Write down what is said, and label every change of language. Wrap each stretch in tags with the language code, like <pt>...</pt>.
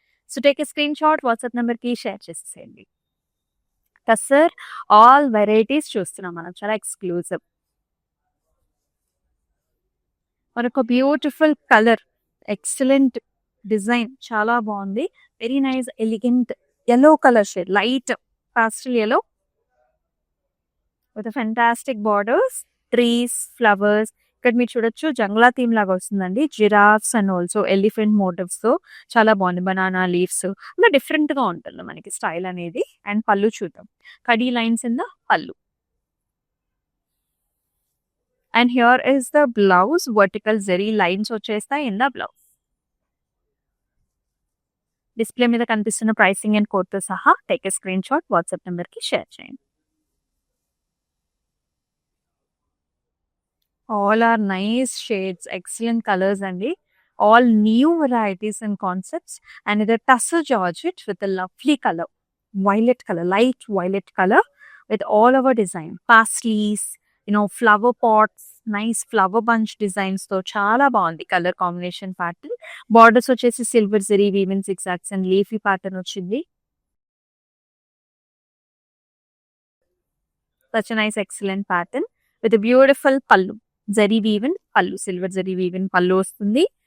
<te>So</te> <en>take a screenshot</en> <te>WhatsApp number కి share చేసేసేయండి. Tussar all varieties చూస్తున్నాం మనం, చాలా ఎక్స్క్లూజివ్. మరొక బ్యూటిఫుల్ కలర్, ఎక్సలెంట్ డిజైన్, చాలా బాగుంది.</te> <en>Very nice elegant yellow color shade, light pastel yellow with a fantastic borders, trees, flowers.</en> <te>ఇక్కడ మీరు చూడొచ్చు జంగ్లా థీమ్ లాగా వస్తుందండి. Giraffes and also elephant motifs తో చాలా బాగుంది. బనానా లీవ్స్ అలా డిఫరెంట్ గా ఉంటుంది మనకి స్టైల్ అనేది. అండ్ పళ్ళు చూద్దాం. కడీ లైన్స్ ఇన్ ద పళ్ళు.</te> <en>And here is the blouse.</en> <te>Vertical zari lines వచ్చేస్తాయి ఇన్ ద బ్లౌజ్. డిస్ప్లే మీద కనిపిస్తున్న ప్రైసింగ్ అండ్ కోడ్ తో సహా take a screen shot WhatsApp number కి షేర్ చేయండి.</te> <en>All are nice shades, excellent colours అండి. All new varieties and concepts. And ఇది tussar georgette with lovely colour, violet colour, light violet colour with all our design, pastels, flower pots, nice flower bunch designs తో</en> <te>చాలా బాగుంది</te> <en>Colour combination pattern.</en> <te>Borders వచ్చేసి silver zari woven సిక్సాక్స్ and leafy pattern వచ్చింది.</te> <en>such a nice excellent pattern with a beautiful pallu,</en> <te>zari woven పళ్ళు, silver zari woven పళ్ళు వస్తుంది.</te>